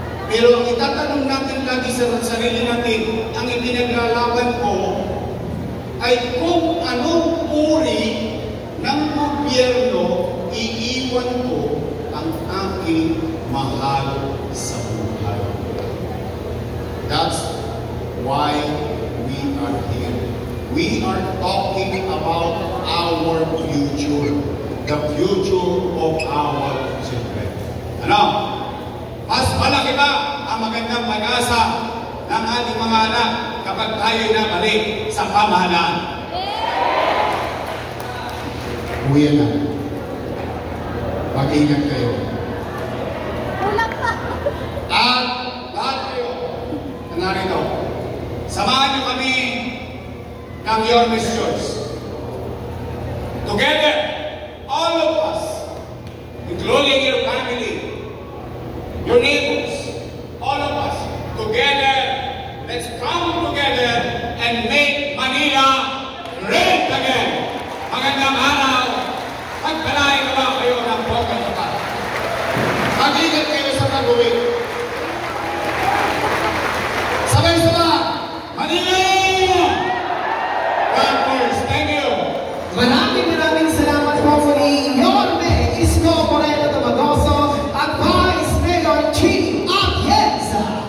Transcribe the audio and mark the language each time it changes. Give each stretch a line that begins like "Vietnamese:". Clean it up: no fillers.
Filipino: Pero ang itatanong natin lagi sa sarili natin, ang ipinaglalaban ko ay kung anong uri ng gobyerno iiwan ko ang aking mahal sa buhay.
English: That's why we are here. We are talking about our future, the future of our children.
Filipino: Ano? Mas malaki ba ang magandang pag-asa ng ating mga anak kapag tayo na balik sa pamahalaan? Uwi na. Mag-ingat kayo. At lahat kayo na narito, samahan niyo kami ng Your Miss Choice.
English: Together, all of us, including your family, your neighbors, all of us, together, let's come together and make Manila great again.
Filipino: Magandang araw. Pagpalain na ba kayo ng bokal na pa? Mag-ingat kayo sa pag-uwi. Sabay-sabay!
English: Manila! God first. Thank you.
Filipino: Maraming salamat po sa Yorme Isko Moreno Tumagoso at Vice Mayor Chief Atienza.